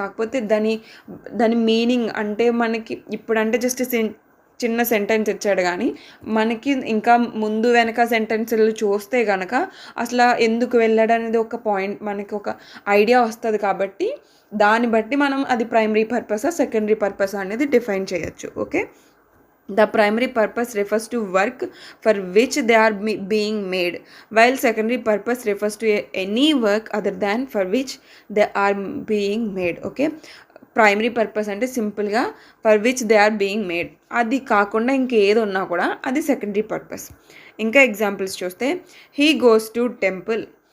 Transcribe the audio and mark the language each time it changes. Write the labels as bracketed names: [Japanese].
[Telugu] కాకపోతే దాని మీనింగ్ అంటే మనకి ఇప్పుడంటే జస్ట్ చిన్న సెంటెన్స్ ఇచ్చాడు కానీ మనకి ఇంకా ముందు వెనక సెంటెన్స్లు చూస్తే కనుక అసలు ఎందుకు వెళ్ళాడు అనేది ఒక పాయింట్, మనకి ఒక ఐడియా వస్తుంది. కాబట్టి దాన్ని బట్టి మనం అది ప్రైమరీ పర్పసా సెకండరీ పర్పస్ అనేది డిఫైన్ చేయొచ్చు. [English] Okay, the primary purpose refers to work for which they are being made, while secondary purpose refers to any work other than for which they are being made. [Telugu] Okay, primary purpose అంటే సింపుల్గా [English] for which they are being made, [Telugu] అది కాకుండా ఇంకేది ఉన్నా కూడా అది secondary purpose. ఇంకా examples చూస్తే, [English] He goes to temple.